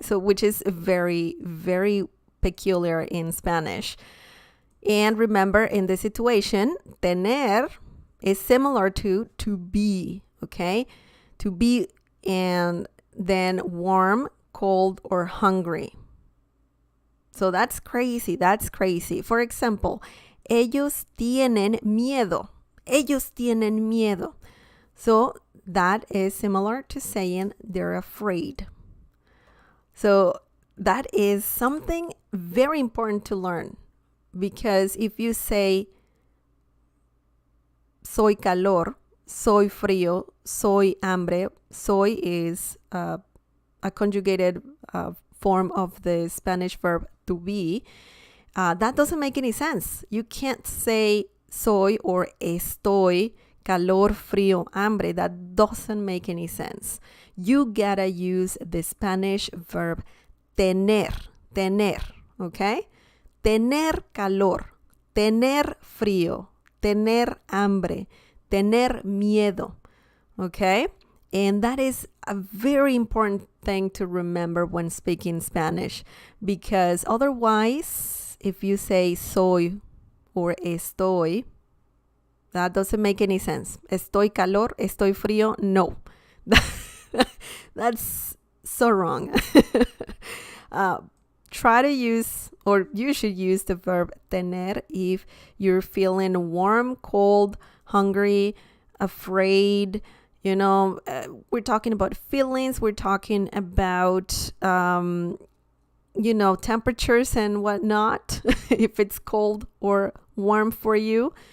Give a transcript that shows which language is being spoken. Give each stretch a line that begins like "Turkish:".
English: So which is very, very peculiar in Spanish. And remember, in this situation, tener is similar to be. Okay? To be, and then warm, cold, or hungry. So that's crazy. That's crazy.
Spanish: For example, ellos tienen miedo. Ellos tienen miedo.
English: So that is similar to saying they're afraid. So that is something very important to learn, because if you say
Spanish: soy calor, soy frío, soy hambre,
English: soy is a conjugated form of the Spanish verb to be, that doesn't make any sense. You can't say
Spanish: soy or estoy, calor, frío, hambre.
English: That doesn't make any sense. You gotta use the Spanish verb tener, tener, okay?
Spanish: Tener calor, tener frío, tener hambre, tener miedo,
English: okay? And that is a very important thing to remember when speaking Spanish, because otherwise, if you say soy or estoy, that doesn't make any sense.
Spanish: Estoy calor, estoy frío, no.
English: That's so wrong. Try to use, or you should use the verb tener if you're feeling warm, cold, hungry, afraid. You know, we're talking about feelings. We're talking about, you know, temperatures and whatnot, if it's cold or warm for you.